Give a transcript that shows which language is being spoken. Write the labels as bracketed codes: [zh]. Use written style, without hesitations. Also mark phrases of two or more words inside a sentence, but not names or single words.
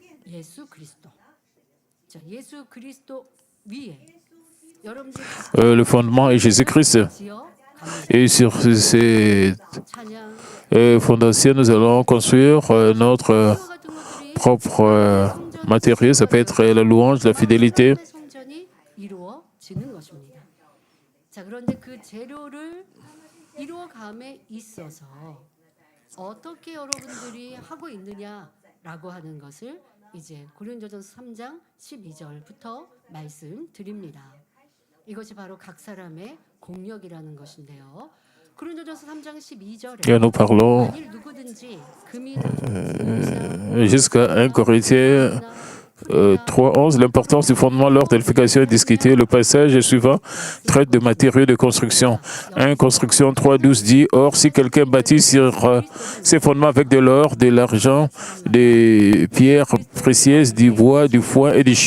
[fr] Le fondement est Jésus-Christ. Et sur ces fondations, nous allons construire notre propre matériau. Ça peut être la louange, la fidélité. [ko] 어떻게 여러분들이 하고 있느냐라고 하는 것을 이제 고린도전서 3장 12절부터 말씀드립니다. 이것이 바로 각 사람의 공력이라는 것인데요. 고린도전서 3장 12절에 [fr] nous parlons jusqu'à 1 Corinthiens 3:11, l'importance du fondement lors de l'édification est discutée. Le passage suivant traite de matériaux de construction. 1 Construction 3:12 dit, « Or, si quelqu'un bâtit sur ses fondements avec de l'or, de l'argent, des pierres précieuses, du bois, du foin et du chaume.